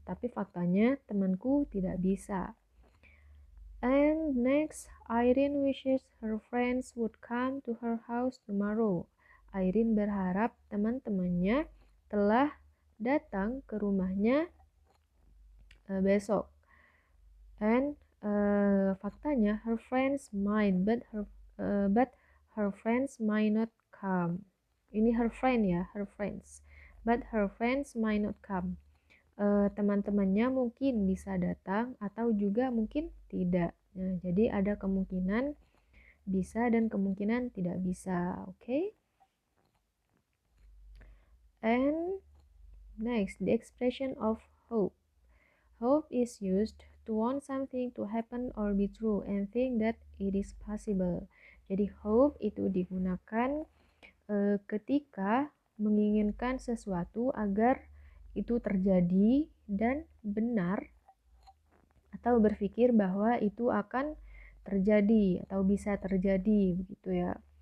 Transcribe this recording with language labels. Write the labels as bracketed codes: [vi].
[id] Tapi faktanya temanku tidak bisa. [en] And next, Irene wishes her friends would come to her house tomorrow. [id] Irene berharap teman-temannya telah datang ke rumahnya besok. [en] And [id] faktanya [en] her friends might, but her friends might not come. Ini her friend ya, her friends. But her friends might not come. [id] Teman-temannya mungkin bisa datang atau juga mungkin tidak. Nah, jadi ada kemungkinan bisa dan kemungkinan tidak bisa, okay? [en] And next, the expression of hope. Hope is used to want something to happen or be true and think that it is possible. [id] Jadi hope itu digunakan ketika menginginkan sesuatu agar itu terjadi dan benar, atau berpikir bahwa itu akan terjadi atau bisa terjadi begitu ya.